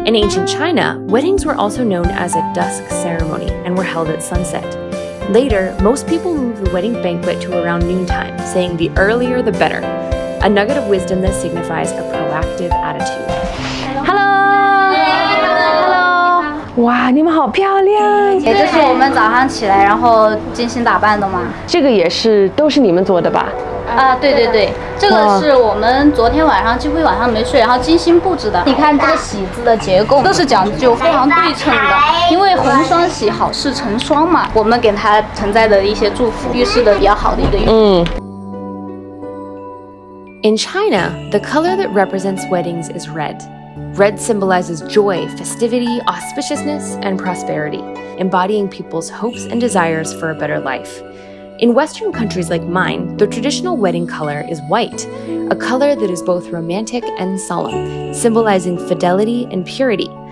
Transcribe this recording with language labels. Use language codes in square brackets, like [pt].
[en] In ancient China, weddings were also known as a dusk ceremony and were held at sunset. Later, most people moved the wedding banquet to around noontime, saying the earlier the better, a nugget of wisdom that signifies a proactive attitude. Hello! [zh] 哇，你们好漂亮！这是我们早上起来然后精心打扮的吗？这个也是都是你们做的吧？对对对，这个是我们昨天晚上几乎一晚上没睡，然后精心布置的。你看这个喜字的结构都是讲究非常对称的，因为红双喜好事成双嘛，我们给它存在的一些祝福，预示的比较好的一个寓意。 [en] In China, the color that represents weddings is red. Red symbolizes joy, festivity, auspiciousness, and prosperity, embodying people's hopes and desires for a better life. In Western countries like mine, the traditional wedding color is white, a color that is both romantic and solemn, symbolizing fidelity and purity.